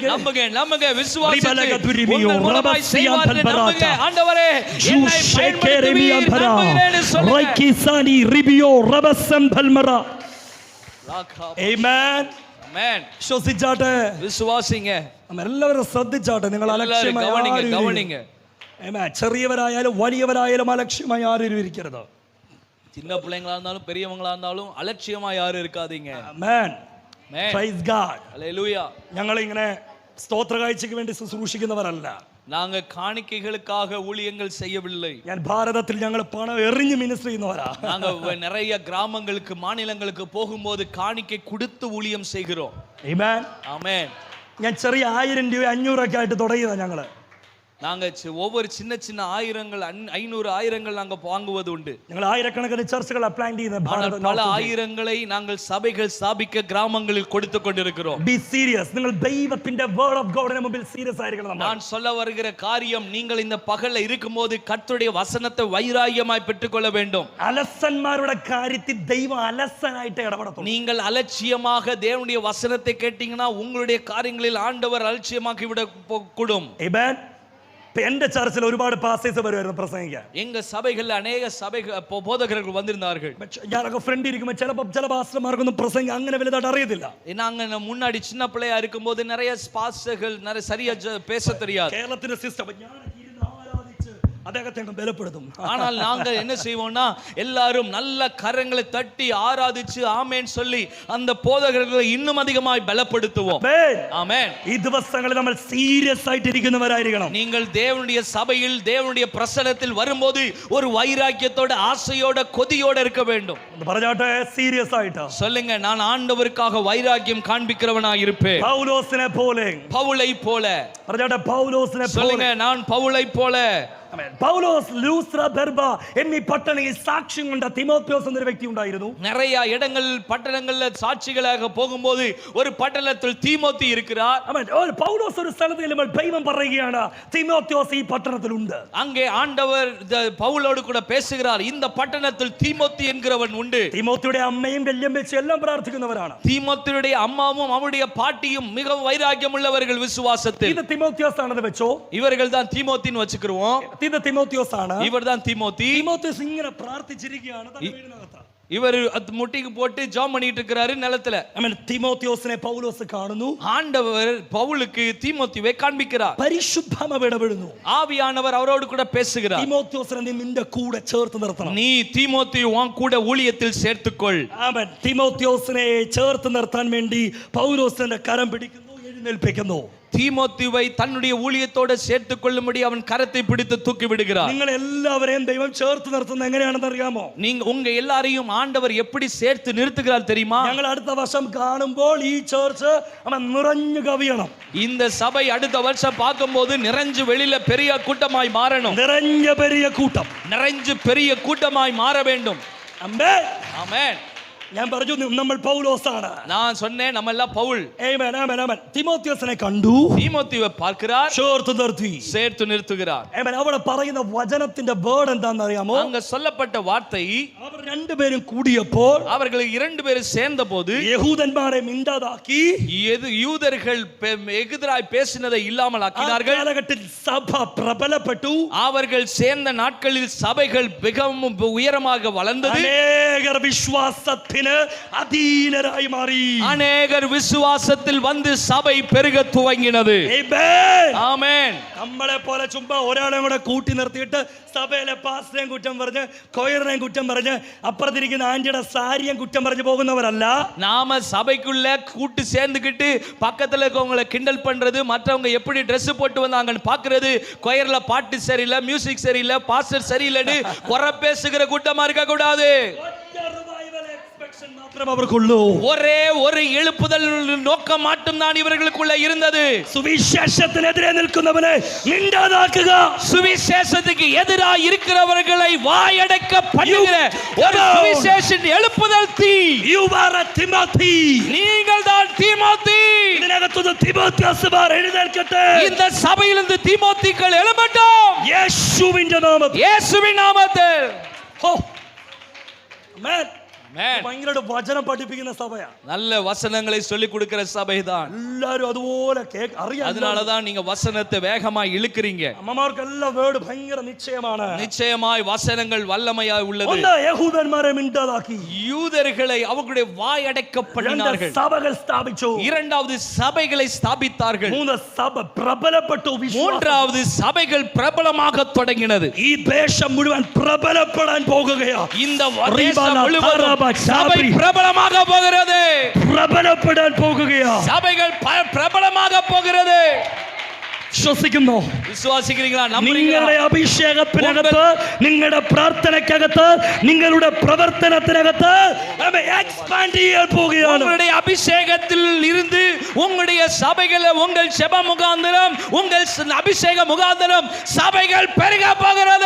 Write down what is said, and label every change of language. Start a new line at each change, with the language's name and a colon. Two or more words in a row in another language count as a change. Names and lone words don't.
Tamil: நம்புங்க, நம்புங்க, விசுவாசித்து உங்கள் மூலமாய் செய்வார் என்று நம்புங்க. ஆண்டவரே என்னை பயன்படுத்துவீர் நம்புகிறேன்னு சொல்லுங்க. റൈക്കിസാനി റിബിയോ റബസം ഭൽമറ. ആമേൻ. ஆமென்.
Malayalam: വിശ്വസിച്ചാട്ടെ,
Tamil: விசுவாசிங்க.
Malayalam: നമ്മൾ എല്ലാവരും ശ്രദ്ധിച്ചാട്ടെ. നിങ്ങൾ അലക്ഷ്യമായി
Tamil: கவனிங்க.
Malayalam: ആമേൻ. ചെറിയവരായാലും വലിയവരായാലും അലക്ഷ്യമായി ആരും ഇരിക്കരുത്.
Tamil: சின்ன பிள்ளைங்களா இருந்தாலும் பெரியவங்களா இருந்தாலும் அலட்சியமா யாரும் இருக்காதீங்க.
Malayalam: ആമേൻ.
English: Praise God.
Tamil: ஹல்லேலூயா.
Malayalam: ഞങ്ങൾ ഇങ്ങനെ സ്തോത്ര കാഴ്ചയ്ക്ക് വേണ്ടി ശുശ്രൂഷിക്കുന്നവരല്ല.
Tamil: நாங்க காணிக்கைகளுக்காக ஊழியங்கள் செய்யவில்லை.
Malayalam: ഞാൻ ഭാരതത്തിൽ ഞങ്ങൾ പണം എറിഞ്ഞ് മിനിസ്റ്റർ ചെയ്യുന്നവരാ.
Tamil: நாங்க நிறைய கிராமங்களுக்கு, மாநிலங்களுக்கு போகும்போது காணிக்கை கொடுத்து ஊழியம் செய்கிறோம்.
Malayalam: ആമേൻ.
Tamil: ஆமென்.
Malayalam: ഞാൻ ചെറിയ 1000 രൂപ 500 ഒക്കെ ആയിട്ട് തുടങ്ങിയതാ ഞങ്ങള്.
Tamil: நாங்க ஒவ்வொரு சின்ன சின்ன 500 ஆயிரங்கள் நாங்க வாங்குவது உண்டு.
Malayalam: ഞങ്ങൾ ആയിരക്കണക്കിന്
English: churches plan
Malayalam: ചെയ്യുന്ന
Tamil: பல ஆயிரங்களை நாங்கள் சபைகள் ஸ்தாபிக்க கிராமங்களில் கொடுத்து கொண்டிருக்கிறோம்.
English: be serious.
Malayalam: നിങ്ങൾ ദൈവത്തിന്റെ
English: word of God
Malayalam: മുമ്പിൽ സീരിയസ് ആയിരിക്കണം.
Tamil: நான் சொல்ல வருகிற காரியம், நீங்கள் இந்த பகல்ல இருக்கும்போது கர்த்தருடைய வசனத்தை வைராகியமாய் பெற்றுக்கொள்ள வேண்டும்.
Malayalam: അലസന്മാരുടെ കാര്യത്തിൽ ദൈവം അലസനായിട്ട് ഇടപെടത്തും.
Tamil: நீங்கள் அலட்சியமாக தேவனுடைய வசனத்தை கேட்டீங்கன்னா உங்களுடைய காரியங்களில் ஆண்டவர் அலட்சியமாக்கி விட கூடும்.
Malayalam: ആമേൻ. എന്റെ ചർച്ചിൽ ഒരുപാട് പാസ്റ്റേഴ്സ് വരുമായിരുന്നു പ്രസംഗിക്കാൻ.
Tamil: எங்க சபைகள்ல அநேக போதகர்கள் வந்திருந்தார்கள்.
Malayalam: ഞാനൊക്കെ ഫ്രണ്ട് ഇരിക്കുമ്പോൾ ചില പാസ്റ്റർമാർക്കൊന്നും പ്രസംഗം അങ്ങനെ വലുതായിട്ട് അറിയത്തില്ല.
Tamil: நாங்க முன்னாடி சின்ன பிள்ளையா இருக்கும்போது நிறைய பாஸ்டர்கள் நிறைய சரியா பேச தெரியாது.
Malayalam: കേരളത്തിന്റെ സിസ്റ്റം അദ്ദേഹത്തെ ബലപ്പെടുത്തും.
Tamil: ஆனால் நாங்கள் என்ன செய்வோம்னா எல்லாரும் நல்ல கரங்களை தட்டி ஆராதிச்சு ஆமென் சொல்லி அந்த போதகர்களை இன்னும் அதிகமாய் பலப்படுத்துவோம். ஆமென்.
Malayalam: ഈ ദിവസങ്ങളിൽ നമ്മൾ സീരിയസ് ആയിട്ട് ഇരിക്കുന്നവരായിരിക്കണം.
Tamil: நீங்கள் தேவனுடைய சபையில் தேவனுடைய பிரசன்னத்தில் வரும்போது ஒரு வைராக்கியத்தோட, ஆசையோட, கொதியோட இருக்க வேண்டும்.
Malayalam: പറഞ്ഞാട്ടെ, സീരിയസ് ആയിട്ട്
Tamil: சொல்லுங்க, நான் ஆண்டவருக்காக வைராக்கியம் காண்பிக்கிறவனாய் இருப்பேன்.
Malayalam: പൗലോസിനെ പോലെ,
Tamil: பவுலை போல.
Malayalam: പറഞ്ഞാട്ടെ, പൗലോസിനെ പോലെ.
Tamil: சொல்லுங்க, நான் பவுலை போல.
Malayalam: പൗലോസ് ലൂസ്ത്ര ദെർബ എന്നീ പട്ടണങ്ങളിൽ സാക്ഷ്യം കൊണ്ട തിമോത്തിയോസ് എന്നൊരു വ്യക്തി ഉണ്ടായിരുന്നു.
Tamil: நிறைய இடங்கள் பட்டணங்கள்ல சாட்சிகளாக போகும்போது ஒரு பட்டணத்தில் தீமோத்தி இருக்கிறார்.
Malayalam: പൗലോസ് ഒരു സ്ഥലത്ത് ചെല്ലുമ്പോൾ ദൈവം പറയുകയാണ് തിമോത്തിയോസ് ഈ പട്ടണത്തിലുണ്ട്.
Tamil: அங்கே ஆண்டவர் பவுலோடு கூட பேசுகிறார், இந்த பட்டணத்தில் தீமோத்தி என்கிறவன் உண்டு.
Malayalam: തിമോത്തിയുടെ അമ്മയും വല്യമ്മച്ചും എല്ലാം പ്രാർത്ഥിക്കുന്നവരാണ്.
Tamil: தீமோத்தியுடைய அம்மாவும் அவருடைய பாட்டியும் மிகவும் வைராக்கியம் உள்ளவர்கள் விசுவாசத்தில்.
Malayalam: ഇത് തിമോത്തിയോസ് ആണെന്ന് വെച്ചോ.
Tamil: இவர்கள் தான் தீமோத்தின்னு வச்சுக்கிறோம்.
Malayalam: ഇത് തിമോത്തിയോസ് ആണ്.
Tamil: இவர்தான் தீமோத்தி.
Malayalam: തിമോത്തിയോസ് ഇങ്ങനെ പ്രാർത്ഥിച്ചിരിക്കുകയാണ് തന്റെ വീടിനകത്ത്.
Tamil: இவர் முட்டிக்கு போட்டு ஜெபம் பண்ணிட்டு இருக்கிறாரு நிலத்துல.
Malayalam: തിമോത്തിയോസിനെ പൗലോസ് കാണുന്നു.
Tamil: ஆண்டவர் பவுலுக்கு தீமோத்தியை காண்பிக்கிறார்.
Malayalam: പരിശുദ്ധാത്മാവ് ഇടപെടുന്നു.
Tamil: ஆவியானவர் அவரோடு கூட பேசுகிறார்.
Malayalam: തിമോത്തിയോസിനെ നീ നിന്റെ കൂടെ ചേർത്ത് നിർത്തണം.
Tamil: நீ தீமோத்தி உன் கூட ஊழியத்தில் சேர்த்துக்கொள்.
Malayalam: ആമേൻ. തിമോത്തിയോസിനെ ചേർത്ത് നിർത്താൻ വേണ്ടി പൗലോസിന്റെ കരം പിടിക്കുന്നു, എഴുന്നേൽപ്പിക്കുന്നു.
Tamil: தீமோத்தியை தன்னுடைய ஊழியத்தோடு சேர்த்துக் கொள்ளும்படி அவன் கரத்தை பிடித்து தூக்கி விடுகிறார்.
Malayalam: നിങ്ങൾ എല്ലാവരെയും ദൈവം ചേർത്ത് നിർത്തുന്നത് എങ്ങനെയാണെന്ന് അറിയാമോ?
Tamil: நீங்க உங்க எல்லாரையும் ஆண்டவர் எப்படி சேர்த்து நிறுத்துகிறார் தெரியுமா?
Malayalam: ഞങ്ങൾ അടുത്ത വർഷം കാണുമ്പോൾ ഈ ചർച്ച് നിറഞ്ഞു കവിയണം.
Tamil: இந்த சபை அடுத்த வருஷம் பார்க்கும்போது நிறைஞ்சு வெளியில பெரிய கூட்டமாய் மாறணும்.
Malayalam: നിറഞ്ഞ പെരിയ കൂട്ടം,
Tamil: நிறைஞ்சு பெரிய கூட்டமாய் மாற வேண்டும்.
Malayalam: ആമേൻ.
Tamil: ஆமென்.
Malayalam: ഞാൻ പറഞ്ഞു നമ്മൾ പൗലോസാണ്.
Tamil: நான் சொன்னேன் நம்ம எல்லாம் பவுல்.
Malayalam: ആമേൻ ആമേൻ ആമേൻ. തിമോത്തിയോസിനെ കണ്ടു,
Tamil: தீமோத்தியை பார்க்கிறார்,
Malayalam: ചേർത്ത് നിർത്തി,
Tamil: சேர்த்து நிறுத்துகிறார்.
Malayalam: ആമേൻ. അവിടെ പറയുന്ന വചനത്തിന്റെ വേർഡ് എന്താണെന്ന് അറിയാമോ?
Tamil: அங்க சொல்லப்பட்ட வார்த்தை,
Malayalam: അവർ രണ്ടുപേരും കൂടിയപ്പോൾ
Tamil: அவர்கள் இரண்டு பேரும் சேர்ந்தபோது
Malayalam: യഹൂദന്മാരെ മിണ്ടാതാക്കി,
Tamil: யூதர்கள் எதிராய் பேசினதை இல்லாமல் ஆக்கினார்கள்.
Malayalam: കാലഘട്ടത്തിൽ സഭ പ്രബലപ്പെട്ടു.
Tamil: அவர்கள் சேர்ந்த நாட்களில் சபைகள் மிகவும் உயரமாக வளர்ந்தது.
Malayalam: അനേകർ വിശ്വാസത്തിൽ അധീനരായി മാറി.
Tamil: அநேகர் விசுவாசத்தில் வந்து சபை பெருக துவங்கினது. ஆமென்.
Malayalam: നമ്മളെ പോലെ ചുമ്മാ ഒരാളെ കൂടെ കൂട്ടി നിർത്തിയിട്ട് സഭയിലെ പാസ്റ്ററേയും കുറ്റം പറഞ്ഞ് കൊയറിനെയും കുറ്റം പറഞ്ഞ് അപ്പുറത്തിരിക്കുന്ന ആന്റിയുടെ സാരിയും കുറ്റം പറഞ്ഞു പോകുന്നവരല്ല.
Tamil: நாம சபைக்குள்ள கூட்டு சேர்ந்துக்கிட்டு பக்கத்துல இருக்கவங்களை கிண்டல் பண்றது, மற்றவங்க எப்படி Dress போட்டு வந்தாங்கன்னு பாக்குறது, கொயர்ல பாட்டு சரியில்லை, மியூசிக் சரியில்லை, பாஸ்டர் சரியில்லைன்னு குறை பேசுகிற கூட்டமா இருக்க கூடாது. ஒரே ஒரு எழுப்புதல் நோக்கம் மட்டும் தான் இவர்களுக்குள்ள இருந்தது.
Malayalam: சுவிசேஷத்திനെതിരെ നിൽക്കുന്നവനെ മിണ്ടാതാക്കുക.
Tamil: சுவிசேஷத்துக்கு எதிராக இருக்கிறவர்களை வாயடக்க பண்ணுகிற ஒரு சுவிசேஷன் எழுப்புதல் தீ.
English: You are a Timothy.
Tamil: நீங்கள் தான் தீமோத்தி.
Malayalam: ഇതിനകത്തുനിന്ന് തിമോത്തിയോസുമാർ എഴുന്നേൽക്കട്ടെ.
Tamil: இந்த சபையிலிருந்து தீமோத்திகள் எழும்பட்டும்.
Malayalam: യേശുവിന്റെ നാമത്തിൽ.
Tamil: இயேசுவின் நாமத்தில்.
Malayalam: ഓ ആമേൻ. ഭയങ്കര വചനം പഠിപ്പിക്കുന്ന സഭയാ.
Tamil: நல்ல வசனங்களை சொல்லி கொடுக்கிற சபைதான்.
Malayalam: എല്ലാരും അതുപോലെ അറിയാം.
Tamil: அதனாலதான் நீங்க வசனத்தை வேகமா இழுக்கிறீங்க.
Malayalam: അമ്മമാർക്കെല്ലാം വേർഡ് ഭയങ്കര നിശ്ചയമാണ്.
Tamil: நிச்சயமாய் வசனங்கள் வல்லமையாய் உள்ளது.
Malayalam: ഒന്ന് യഹൂദന്മാരെ മിണ്ടാതാക്കി,
Tamil: யூதர்களை அவர்களுடைய வாயடக்கப்பட்டார்கள்.
Malayalam: സഭകൾ സ്ഥാപിച്ചു.
Tamil: இரண்டாவது சபைகளை ஸ்தாபித்தார்கள்.
Malayalam: മൂന്ന് സഭ പ്രബലപ്പെട്ടു.
Tamil: மூன்றாவது சபைகள் பிரபலமாக தொடங்கினது.
Malayalam: ഈ ദേശം മുഴുവൻ പ്രബലപ്പെടാൻ പോകുകയാ.
Tamil: இந்த தேசம் முழுவதும் சபை பிரபலமாக போகிறது.
Malayalam: പ്രബലപ്പെടാൻ പോകുകയാ.
Tamil: சபைகள் பிரபலமாக போகிறது.
Malayalam: വിശ്വസിക്കുന്നു?
Tamil: വിശ്വസിக்கிறீங்களா?
Malayalam: നിങ്ങളുടെ അഭിഷേകത്തിനകത്ത്, നിങ്ങളുടെ പ്രാർത്ഥനയ്ക്കകത്ത്, നിങ്ങളുടെ പ്രവർത്തനത്തിനകത്ത് എക്സ്പാൻഡ് ചെയ്യാൻ പോകുകയാണ്.
Tamil: உங்களுடைய அபிஷேகத்தில் இருந்து உங்களுடைய சபைகளை, உங்கள் ஜெப முகாந்திரம், உங்கள் அபிஷேக முகாந்திரம் சபைகள் பெருக போகிறது.